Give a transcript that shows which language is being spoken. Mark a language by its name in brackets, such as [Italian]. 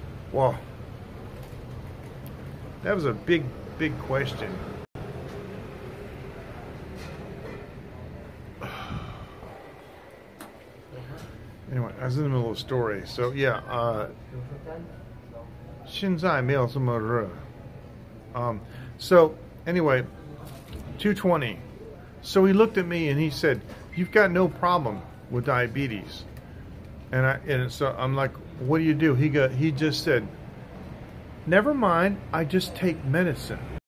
[English] Well, that was a big question. Anyway, I was in the middle of a story. [Chinese] So, yeah, 现在没有这么热. [English] So, anyway, 220. So he looked at me and he said, you've got no problem with diabetes. And so I'm like, what do you do? He just said, never mind, I just take medicine.